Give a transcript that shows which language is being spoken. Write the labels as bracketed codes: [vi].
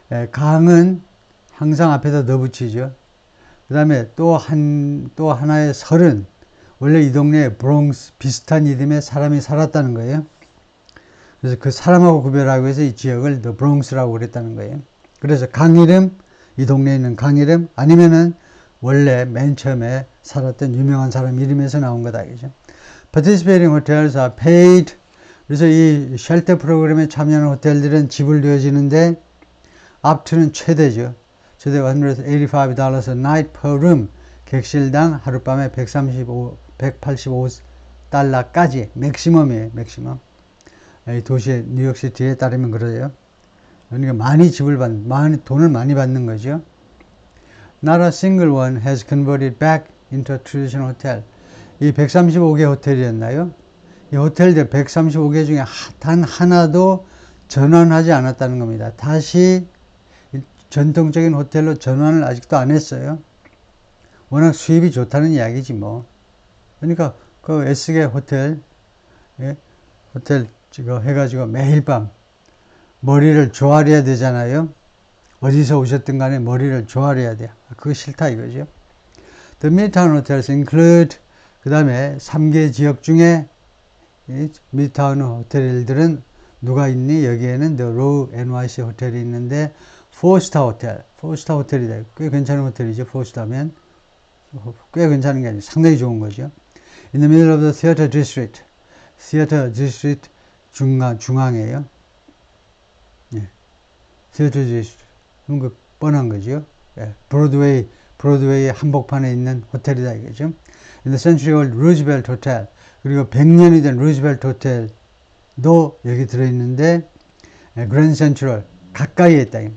[ko] 강은 항상 앞에다 the 붙이죠. 그 다음에 또 하나의 설은 원래 이 동네에 브롱스 비슷한 이름의 사람이 살았다는 거예요. 그래서 그 사람하고 구별하기 위해서 이 지역을 the Bronx라고 그랬다는 거예요. 그래서 강 이름, 이 동네에 있는 강 이름, 아니면은 원래 맨 처음에 살았던 유명한 사람 이름에서 나온 거다, 그죠? [en] Participating hotels are paid. [ko] 그래서 이 쉘터 프로그램에 참여하는 호텔들은 지불되어지는데 [en] up to [ko] 는 최대죠. 최대 [en] $185 a night per room. [ko] 객실당 하룻밤에 185달러까지 맥시멈이에요, 맥시멈. 이 도시의 뉴욕시티에 따르면 그러죠. 그러니까 돈을 많이 받는 거죠. [en] Not a single one has converted back into a traditional hotel. [ko] 이 135개 호텔이었나요? 이 호텔들 135개 중에 단 하나도 전환하지 않았다는 겁니다. 다시 전통적인 호텔로 전환을 아직도 안 했어요. 워낙 수입이 좋다는 이야기지 뭐. 그러니까 그 S계 호텔 지금 해가지고 매일 밤 머리를 조아려야 되잖아요. 어디서 오셨든 간에 머리를 조아려야 돼요. 그거 싫다 이거죠. [en] The Midtown Hotels include, [ko] 그 다음에 3개 지역 중에 미드타운 호텔들은 누가 있니? 여기에는 The Row NYC 호텔이 있는데 4스타 호텔, 4스타 호텔이다. 꽤 괜찮은 호텔이죠. 4스타면 꽤 괜찮은 게 아니고 상당히 좋은 거죠. [en] In the middle of the Theater District, Theater District [ko] 중앙이에요. Theater District. 그 뻔한 거죠. 브로드웨이 한복판에 있는 호텔이다 이거죠. [en] In the Century Old Roosevelt Hotel, [ko] 그리고 100년이 된 루즈벨트 호텔도 여기 들어있는데 그랜드 센트럴 가까이에 있다.